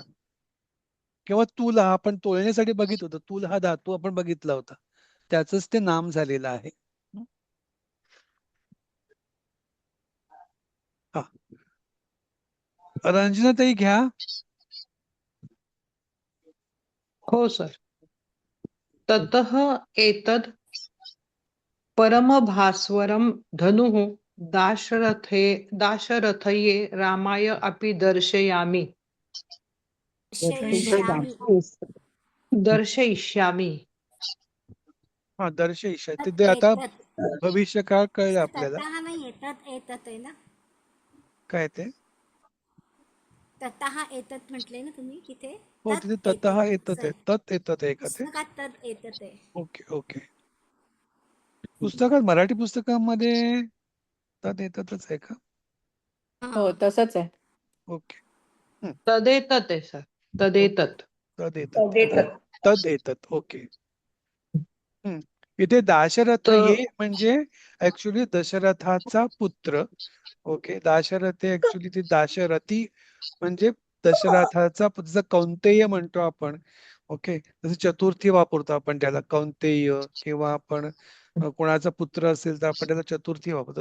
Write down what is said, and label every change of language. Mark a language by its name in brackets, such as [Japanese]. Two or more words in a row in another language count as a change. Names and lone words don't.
[Marathi] किंवा तुला आपण तोलण्यासाठी बघित होतो, तुल हा धातू आपण बघितला होता, त्याच ते नाम झालेलं आहे. हा रंजनाताई घ्या. हो सर. [Sanskrit] ततः एतद् परमभास्वरं धनुः दाशरथये रामाय अपि दर्शयामि. दर्शयिष्यामि. [Marathi] हा दर्शयिष्य ते आता एतत् भविष्यकाळ कळलं आपल्याला. ततः नाही [Sanskrit] एतत् एतत् [Marathi] आहे ना, काय ते? [Sanskrit] ततः एतत् [Marathi] म्हटले ना तुम्ही तिथे. हो तिथे ततः येतच आहे. [Sanskrit] तत येतत [Marathi] आहे का ते? पुस्तकात [Sanskrit] तत् एतत् [Marathi] आहे. [English] okay okay. [Marathi] पुस्तकात मराठी पुस्तकामध्ये तत येतच आहे का? हो तसंच आहे. ओके. तदेतत् आहे सर. तदेतत्. [Sanskrit] तद येतत. [Marathi] ओके. इथे दाशरथ ये म्हणजे ऍक्च्युली दशरथाचा पुत्र. ओके. दाशरथ ऍक्च्युली ती दाशरथी म्हणजे दशरथाचा पुत्र कौंतेय म्हणतो आपण. ओके. जसं चतुर्थी वापरतो आपण त्याला कौंतेय, किंवा आपण कोणाचा पुत्र असेल तर आपण त्याला चतुर्थी वापरतो.